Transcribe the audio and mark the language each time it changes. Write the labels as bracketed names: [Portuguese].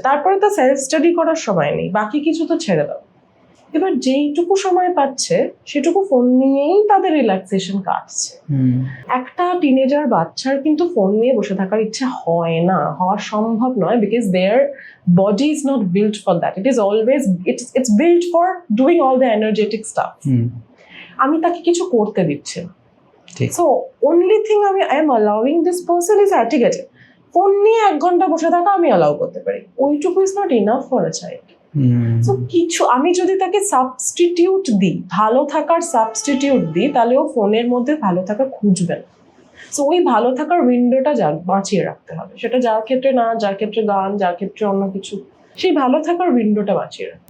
[Bangla] তারপরে তো self study করার সময় নেই, বাকি কিছু তো ছেড়ে দাও। এবার যেইটুকু সময় পাচ্ছে সেটুকু ফোন নিয়েই তাদের রিল্যাক্সেশন কাটছে। একটা টিনেজার বাচ্চার কিন্তু ফোন নিয়ে বসে থাকার ইচ্ছা হয় না, হওয়া সম্ভব নয়, [English] Because their body is not built for that. It is always it's built for doing all the energetic stuff. [Bangla] আমি তাকে কিছু করতে দিচ্ছি না। [English] So only thing I am allowing this person is [Bangla] ঠিক আছে, ফোন নিয়ে 1 ঘন্টা বসে থাকা আমি অ্যালাউ করতে পারি, ওইটুকু [English] is not enough for a child. [Bangla] So কিছু আমি যদি তাকে সাবস্টিটিউট দিই, ভালো থাকার সাবস্টিটিউট দিই, তাহলে ও ফোনের মধ্যে ভালো থাকা খুঁজবে না। সো ওই ভালো থাকার উইন্ডোটা বাঁচিয়ে রাখতে হবে। সেটা যার ক্ষেত্রে না, যার ক্ষেত্রে গান, যার ক্ষেত্রে অন্য কিছু, সেই ভালো থাকার উইন্ডোটা বাঁচিয়ে রাখতে।